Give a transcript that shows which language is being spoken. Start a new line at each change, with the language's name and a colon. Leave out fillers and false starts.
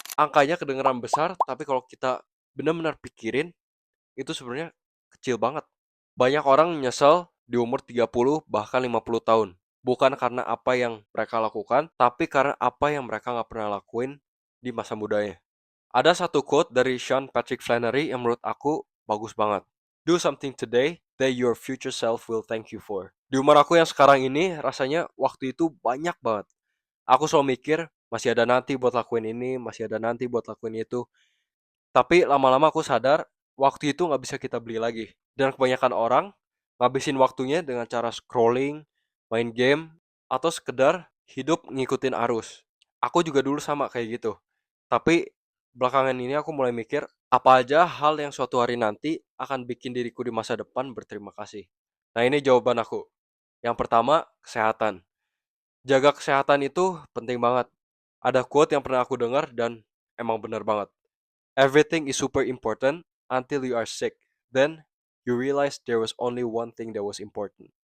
Indonesian: Angkanya kedengeran besar, tapi kalau kita benar-benar pikirin, itu sebenarnya kecil banget. Banyak orang nyesel di umur 30 bahkan 50 tahun. Bukan karena apa yang mereka lakukan, tapi karena apa yang mereka nggak pernah lakuin di masa mudanya. Ada satu quote dari Sean Patrick Flannery yang menurut aku bagus banget.
English: Do something today that your future self will thank you for.
Indonesian: Di umur aku yang sekarang ini, rasanya waktu itu banyak banget. Aku selalu mikir, masih ada nanti buat lakuin ini, masih ada nanti buat lakuin itu. Tapi lama-lama aku sadar, waktu itu nggak bisa kita beli lagi. Dan kebanyakan orang ngabisin waktunya dengan cara scrolling, main game, atau sekedar hidup ngikutin arus. Aku juga dulu sama kayak gitu. Tapi belakangan ini aku mulai mikir, apa aja hal yang suatu hari nanti akan bikin diriku di masa depan berterima kasih. Nah, ini jawaban aku. Yang pertama, kesehatan. Jaga kesehatan itu penting banget. Ada quote yang pernah aku dengar dan emang benar banget.
English: Everything is super important until you are sick. Then you realize there was only one thing that was important.